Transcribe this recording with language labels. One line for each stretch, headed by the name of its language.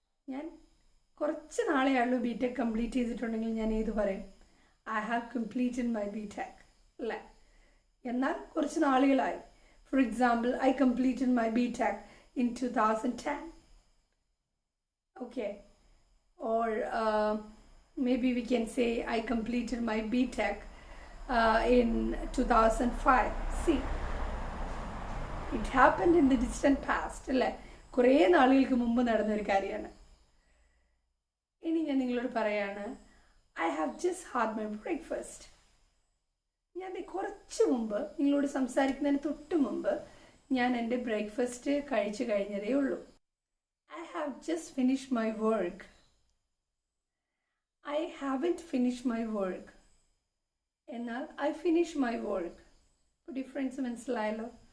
Malayalam: ഞാൻ കുറച്ച് നാളെയുള്ളൂ BTech complete ചെയ്തിട്ടുണ്ടെങ്കിൽ ഞാൻ ഏത് പറയും?
English: I have completed my BTech
Malayalam: അല്ലേ. എന്നാൽ കുറച്ച് നാളുകളായി.
English: For example, I completed my BTech in 2010. Okay. Or maybe we can say I completed my BTech in 2005. See, it happened in the distant past.
Malayalam: അല്ലേ, കുറേ നാളുകൾക്ക് മുമ്പ് നടന്നൊരു കാര്യമാണ്. ഇനി ഞാൻ നിങ്ങളോട് പറയാണ്
English: I have just had my breakfast.
Malayalam: ഞാൻ കുറച്ച് മുമ്പ് നിങ്ങളോട് സംസാരിക്കുന്നതിന് തൊട്ട് മുമ്പ് ഞാൻ എൻ്റെ ബ്രേക്ക്ഫാസ്റ്റ് കഴിച്ചു കഴിഞ്ഞതേ ഉള്ളൂ.
English: I have just finish my work. I haven't finish my work.
Malayalam: എന്നാൽ
English: I finish my work.
Malayalam: ഇപ്പോൾ ഡിഫറൻസ് മനസ്സിലായല്ലോ.